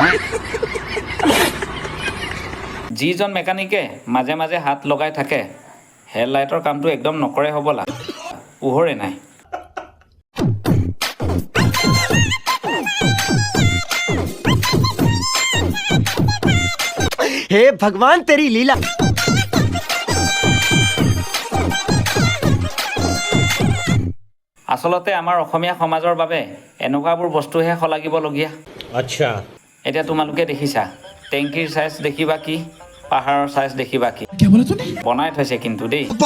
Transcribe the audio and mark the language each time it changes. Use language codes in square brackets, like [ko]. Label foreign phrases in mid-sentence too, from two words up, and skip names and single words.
[as] যিজন মেকানিকে মাজে মাজে হাত লগাই থাকে হেডলাইটৰ কামটো একদম নকৰে হ'বলা, পোহৰে নাই। [hi] हे भगवान तेरी लीला। [as] আচলতে আমাৰ অসমীয়া সমাজৰ বাবে এনেকুৱাবোৰ বস্তুহে শলাগিবলগীয়া। [hi] अच्छा। [as] এতিয়া তোমালোকে দেখিছা টেংকিৰ চাইজ দেখিবা কি, পাহাৰৰ চাইজ দেখিবা কি, বনাই থৈছে কিন্তু দেই।